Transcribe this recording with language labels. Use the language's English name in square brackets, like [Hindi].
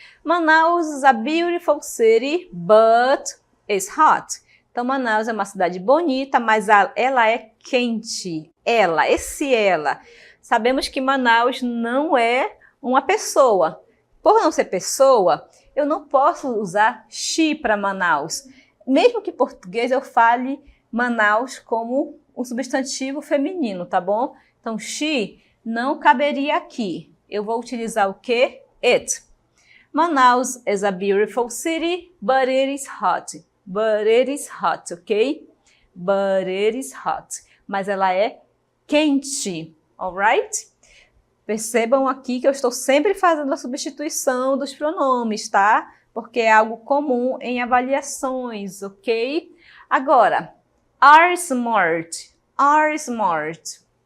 [English] Manaus is a beautiful city, but it's hot. [Portuguese] Então, Manaus é uma cidade bonita, mas ela é quente. Ela. Sabemos que Manaus não é uma pessoa. Por não ser pessoa, eu não posso usar she para Manaus. Mesmo que em português eu fale Manaus como um substantivo feminino, tá bom? Então, she não caberia aqui. Eu vou utilizar o quê? It. [English] Manaus is a beautiful city, but it is hot. But it is hot, ok? But it is hot. [Portuguese] Mas ela é quente, alright? Percebam aqui que eu estou sempre fazendo a substituição dos pronomes, tá? Porque é algo comum em avaliações, ok? Agora, [English] are smart. Are smart.